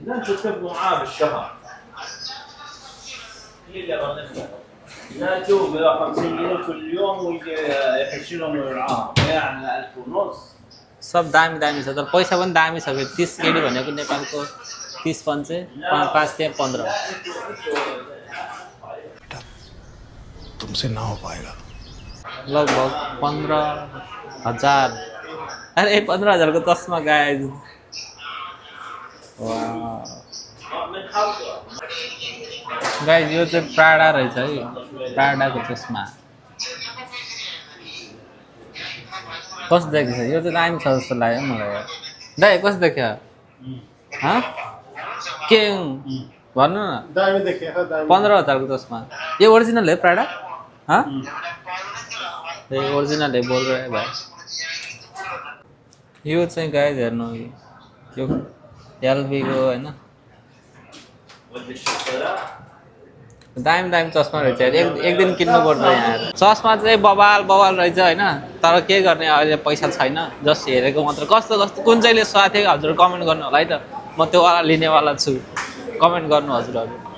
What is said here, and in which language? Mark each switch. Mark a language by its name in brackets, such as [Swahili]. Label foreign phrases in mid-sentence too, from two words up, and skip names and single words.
[Nepali] सब दामी दामी छ तर पैसा पनि दामी छ फेरि 30 केडी भनेको नेपालको 30 पञ्चे 5 15 [Hindi] तुमसे ना हो पाएगा [Nepali] लगभग 15,000 अरे 15,000 को चस्मा गाइज गाइज यो चाहिँ प्राडा रहेछ है प्राडाको चस्मा कस्तो देखेछ यो चाहिँ दामी छ जस्तो लाग्यो मलाई दाइ कस्तो देख्यो के भन्नु न 15,000 को चस्मा [Hindi] ये ओरिजिनल है प्राडा ये ओरिजिनल है बोल रहे भाइ [Nepali] यो चाहिँ गाइज हेर्नु यो एलबीको होइन दामी दामी चस्मा रहेछ एक दिन किन्नु पर्छ यहाँ चस्मा चाहिँ बवाल बवाल रहेछ होइन तर के गर्ने अहिले पैसा छैन जस्ट हेरेको मात्र कस्तो कस्तो कुन चाहिँले स्वाथ्यो हजुर कमेन्ट गर्नु होला है त म त्यो वाला लिनेवाला छु कमेन्ट गर्नु हजुरहरू